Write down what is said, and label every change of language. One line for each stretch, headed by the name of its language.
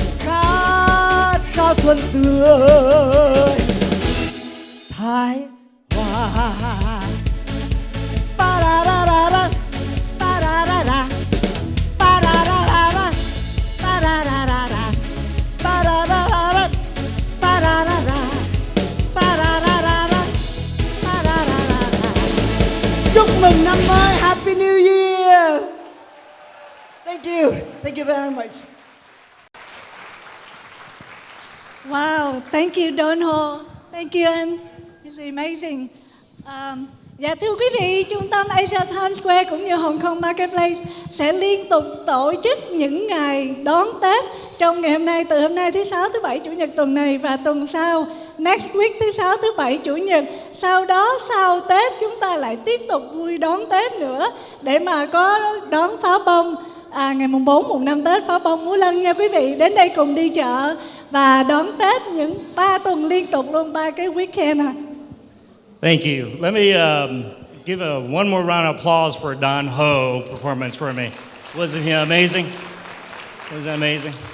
Vietnamese: Khát khao xuân tươi thái hoa. Ba-da-da-da-da, ba-da-da-da, ba-da-da-da-da, ba-da-da-da-da, ba-da-da-da-da, ba-da-da-da, ba-da-da-da-da, ba-da-da-da-da. Chúc mừng năm mới,
English: Happy New Year. Thank you. Thank you very much. Wow, thank you, Donho.
Vietnamese: Thank you, anh.
English: It's amazing.
Vietnamese: Dạ thưa quý vị, Trung tâm Asia Times Square cũng như Hồng Kông Marketplace sẽ liên tục tổ chức những ngày đón Tết trong ngày hôm nay, từ hôm nay thứ Sáu, thứ Bảy, Chủ nhật tuần này và tuần sau,
English: next week
Vietnamese: thứ Sáu, thứ Bảy, Chủ nhật. Sau đó sau Tết chúng ta lại tiếp tục vui đón Tết nữa để mà có đón pháo bông. Ngày mùng 4, mùng 5 Tết pháo bông múa lân nha quý vị. Đến đây cùng đi chợ và đón Tết những 3 tuần liên tục luôn, 3 cái weekend à.
English: Thank you. Let me give one more round of applause for Don Ho performance for me. Wasn't he amazing? Was that amazing?